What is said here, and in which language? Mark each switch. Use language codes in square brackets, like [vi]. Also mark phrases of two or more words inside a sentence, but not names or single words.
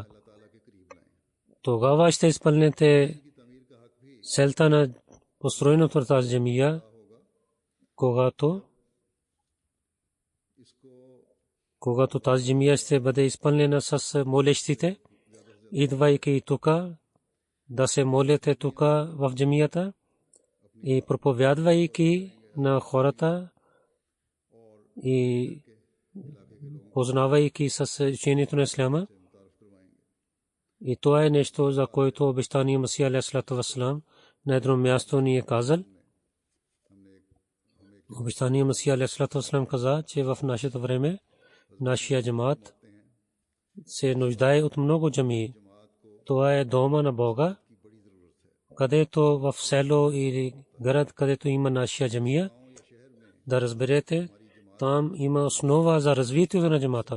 [bg] Тогава ще изпълните целта на построеното на тази джамия, когато тази джамия ще бъде изпълнена с молещите, идвайки тук, да се молите тук в джамията и проповядвайки на хората и познавайки с учението на исляма. И това е нещо, за което обещание Масия [ar] عليه الصلاة والسلام, [bg] на едно място ни е казал, обещания Масия [ar] عليه الصلاة والسلام [bg] каза, че в нашето време нашия джамаат се нуждае от много джамии. Това е дома на Бога, където в село или град, където има нашия джамия, да разберете, там има основа за развитието на джамаата.